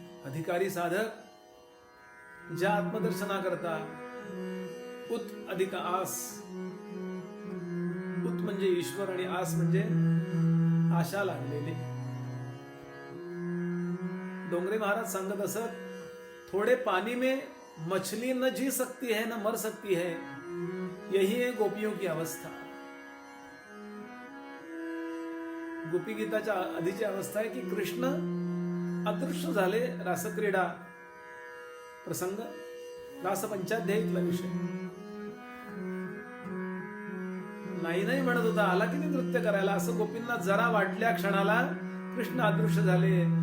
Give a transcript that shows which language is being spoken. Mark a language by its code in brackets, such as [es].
[mr] अधिकारी साधक ज्या आत्मदर्शना करता उत अधिक आस. उत म्हणजे ईश्वर आणि आस म्हणजे आशा लागलेली. डोंगरे महाराज सांगत असत, [hi] थोड़े पानी में मछली न जी सकती है न मर सकती है, यही है गोपियों की अवस्था. [mr] गोपी गीताच्या आधीची अवस्था आहे की कृष्ण अदृश्य झाले. रासक्रीडा प्रसंग, रासपंचाध्यायीतला विषय. नाही नाही म्हणत होता, आला की नाही नृत्य करायला, असं गोपींना जरा वाटल्या क्षणाला कृष्ण अदृश्य झाले.